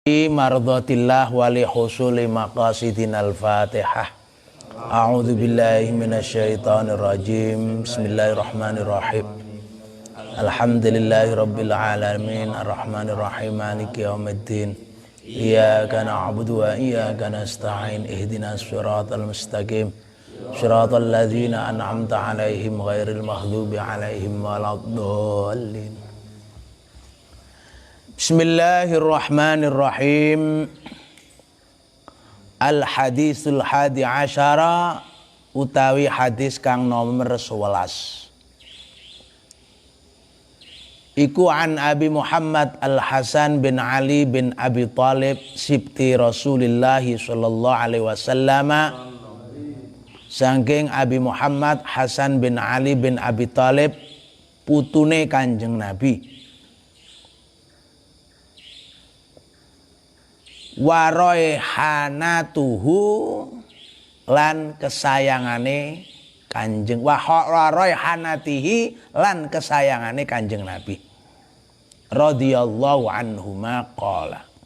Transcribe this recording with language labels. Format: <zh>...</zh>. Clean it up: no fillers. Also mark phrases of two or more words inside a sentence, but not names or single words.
<ar>مرضاة الله ولحصول مقاصد الفاتحة. أعوذ بالله من الشيطان الرجيم. بسم الله الرحمن الرحيم الحمد لله رب العالمين الرحمن الرحيم مالك يوم الدين. إياك نعبد وإياك نستعين اهدنا الصراط المستقيم. صراط الذين أنعمت عليهم غير المغضوب عليهم ولا الضالين. Bismillahirrahmanirrahim. الحديث الحادي عشر</ar> <jv>utawi hadis kang nomor 11.</jv> <ar>Iku عن أبي محمد الحسن بن علي بن أبي طالب سبط رسول الله صلى الله عليه وسلم.</ar> <jv>Saking Abi Muhammad Hasan bin Ali bin Abi Thalib putune Kanjeng Nabi. Waroihanatuhu lan kesayangane Kanjeng waroihanatihi lan kesayangane Kanjeng Nabi</jv> <ar>رضي الله عنهما قال</ar>